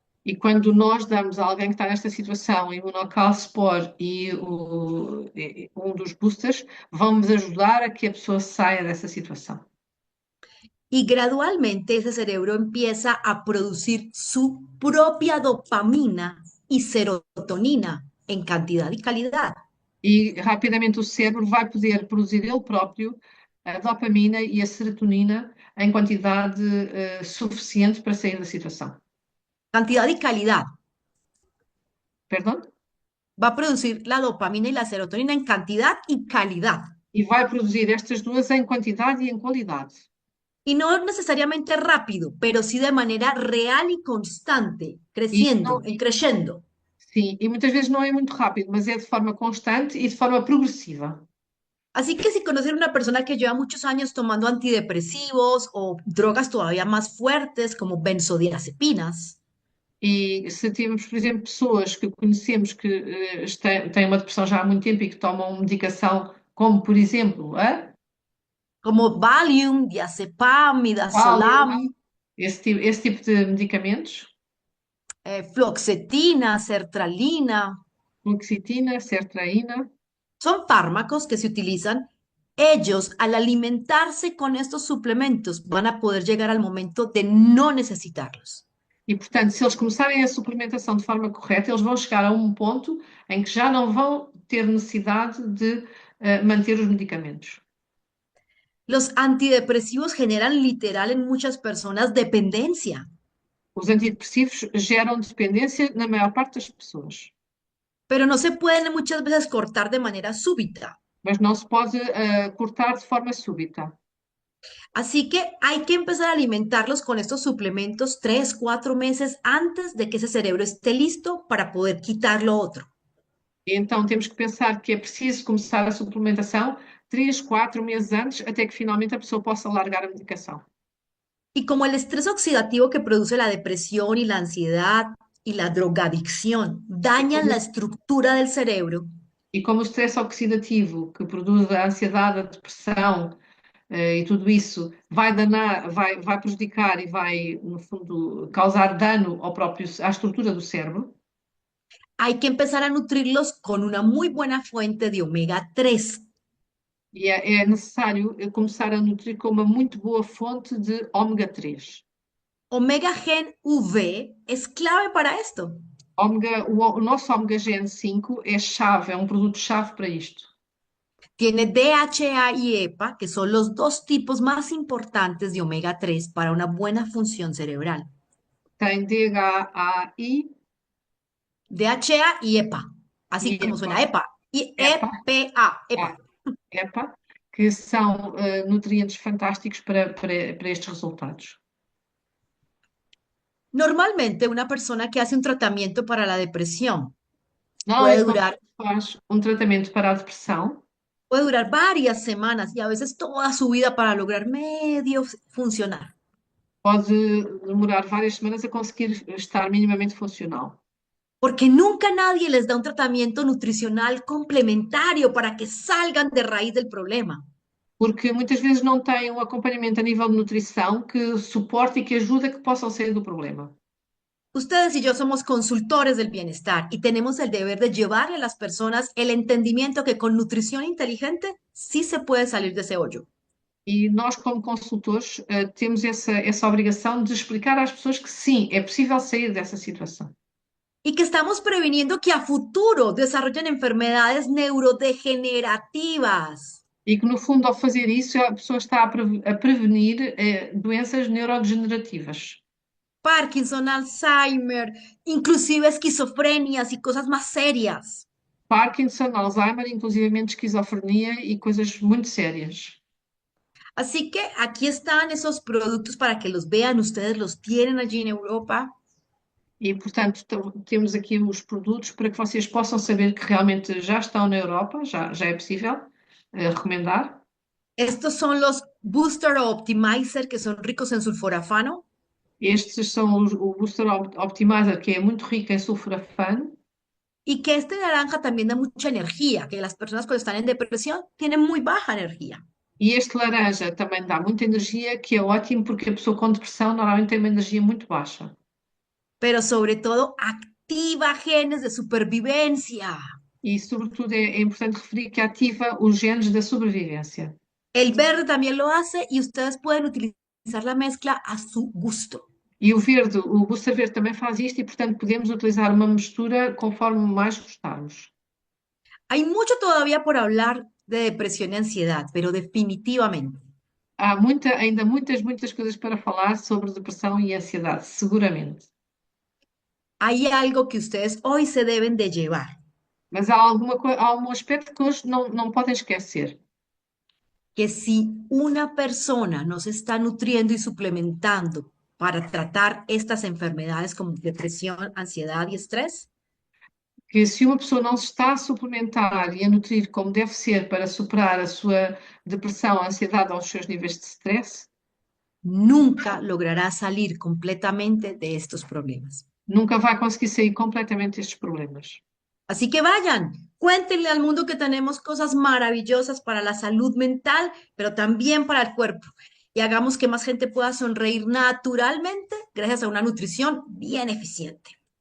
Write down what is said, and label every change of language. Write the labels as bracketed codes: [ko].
[pt] E quando nós damos a alguém que está nesta situação Imunocal Sport e um dos boosters, vamos ajudar a que a pessoa saia dessa situação. [es] y gradualmente ese cerebro empieza a producir su propia dopamina y serotonina en cantidad y calidad. [pt] E rapidamente o cérebro vai poder produzir ele próprio a dopamina e a serotonina em quantidade suficiente para sair da situação. [es] Cantidad y calidad. [pt] Perdão? [es] Va a producir la dopamina y la serotonina en cantidad y calidad. [pt] E vai produzir estas duas em quantidade e em qualidade. [es] Y no necesariamente rápido, pero sí de manera real y constante, [pt] E, isto [es] creciendo, [pt] não- [es] en crescendo. [pt] sim, e muitas vezes não é muito rápido, mas é de forma constante e de forma progressiva. [es] Así que si conocer una persona que lleva muchos años tomando antidepresivos o drogas todavía más fuertes como benzodiazepinas, [pt] E se temos, por exemplo, pessoas que conhecemos que têm uma depressão já há muito tempo e que tomam medicação, como por exemplo [es] como Valium, diazepam, [pt] Valium, [es] midazolam, [pt] esse tipo de medicamentos, [es] fluoxetina, sertralina, [pt] fluoxetina, sertraína, [es] son fármacos que se utilizan. Ellos, al alimentarse con estos suplementos, van a poder llegar al momento de no necesitarlos. [pt] e portanto, se eles começarem a suplementação de forma correta, eles vão chegar a um ponto em que já não vão ter necessidade de manter os medicamentos. [es] Los antidepresivos generan literal en muchas personas dependencia, [pt] Os antidepressivos geram dependência na maior parte das pessoas, [es] pero no se pueden muchas veces cortar de manera súbita. [pt] mas não se pode cortar de forma súbita. [es] Así que hay que empezar a alimentarlos con estos suplementos 3, 4 meses antes de que ese cerebro esté listo para poder quitar lo otro. [pt] Então temos que pensar que é preciso começar a suplementação 3, 4 meses antes, até que finalmente a pessoa possa largar a medicação. [es] Y como el estrés oxidativo que produce la depresión y la ansiedad y la drogadicción [pt] E [es] dañan [pt] como, [es] la estructura del cerebro, [pt] e como o stress oxidativo que produz a ansiedade, a depressão e tudo isso vai danar, vai prejudicar e vai, no fundo, causar dano ao próprio, à estrutura do cérebro, [es] hay que empezar a nutrirlos con una muy buena fuente de omega 3. [pt] e é necessário começar a nutrir com uma muito boa fonte de ômega 3. [es] Omega Gen V es clave para esto. [pt] O nosso ômega GN5 é chave, é um produto-chave para isto. [es] Tiene DHA y EPA, que son los dos tipos más importantes de omega 3 para una buena función cerebral. [pt] Tem DHAI [es] DHA y EPA, así [pt] e [es] como suena [pt] EPA, [es] EPA. Y [pt] EPA, [es] EPA. [pt] EPA, que são nutrientes fantásticos para estes resultados. [es] Normalmente una persona que hace un tratamiento para la depresión puede [pt] Normalmente, uma pessoa [es] durar, [pt] que faz um tratamento para a depressão [es] puede durar varias semanas y a veces toda su vida para lograr medio funcionar. [pt] pode demorar várias semanas a conseguir estar minimamente funcional. [es] Porque nunca nadie les da un tratamiento nutricional complementario para que salgan de raíz del problema. [pt] Porque muitas vezes não têm um acompanhamento a nível de nutrição que suporte e que ajude a que possam sair do problema. [es] Ustedes y yo somos consultores del bienestar y tenemos el deber de llevarle a las personas el entendimiento que con nutrición inteligente sí se puede salir de ese hoyo. [pt] E nós, como consultores, temos essa obrigação de explicar às pessoas que sim, é possível sair dessa situação. [es] Y que estamos previniendo que a futuro desarrollen enfermedades neurodegenerativas. [pt] E que, no fundo, ao fazer isso, a pessoa está a prevenir doenças neurodegenerativas. [es] Parkinson, Alzheimer, inclusive esquizofrenias y cosas más serias. [pt] Parkinson, Alzheimer, inclusivamente esquizofrenia e coisas muito sérias. [es] Así que aquí están esos productos para que los vean. Ustedes los tienen allí en Europa. [pt] E, portanto, temos aqui os produtos para que vocês possam saber que realmente já estão na Europa, já é possível recomendar. [es] Estos son los Booster o Optimizer que son ricos en sulforafano. [pt] Estes são o Booster Optimizer, que é muito rico em sulforafano. [es] Y que este naranja también da mucha energía, que las personas cuando están en depresión tienen muy baja energía. [pt] E este laranja também dá muita energia, que é ótimo porque a pessoa com depressão normalmente tem uma energia muito baixa. [es] Pero sobre todo activa genes de supervivencia. [pt] E, sobretudo, é importante referir que ativa os genes da sobrevivência. [es] El verde también lo hace y ustedes pueden utilizar la mezcla a su gusto. [pt] E o verde, o Booster Verde também faz isto e, portanto, podemos utilizar uma mistura conforme mais gostarmos. [es] Hay mucho todavía por hablar de depresión y ansiedad, pero definitivamente [pt] Há ainda muitas coisas para falar sobre depressão e ansiedade, seguramente. [es] hay algo que ustedes hoy se deben de llevar, [pt] Mas há um aspecto que hoje não podem esquecer. [es] que si una persona no se está nutriendo y suplementando para tratar estas enfermedades como depresión, ansiedad y estrés, [pt] Que se uma pessoa não se está a suplementar e a nutrir como deve ser para superar a sua depressão, a ansiedade ou os seus níveis de stress, [es] nunca logrará salir completamente de estos problemas. [pt] nunca vai conseguir sair completamente destes problemas. [es] Así que vayan, cuéntenle al mundo que tenemos cosas maravillosas para la salud mental, pero también para el cuerpo. Y hagamos que más gente pueda sonreír naturalmente gracias a una nutrición bien eficiente.